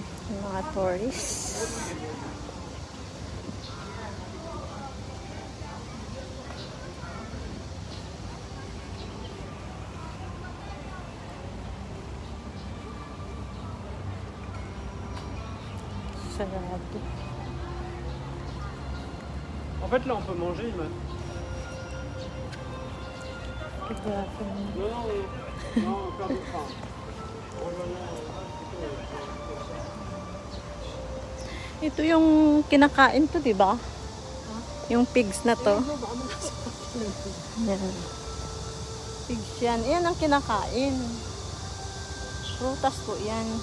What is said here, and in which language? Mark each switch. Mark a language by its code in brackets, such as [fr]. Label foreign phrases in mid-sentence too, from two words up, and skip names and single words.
[tl] Mga tourists. Sarado. [fr] En fait, là, on peut manger, mais... Non, faire du pain. [tl] Ito yung kinakain to, di ba? Yung pigs na to. Yan. Pigs yan. Yan ang kinakain. Prutas po yan.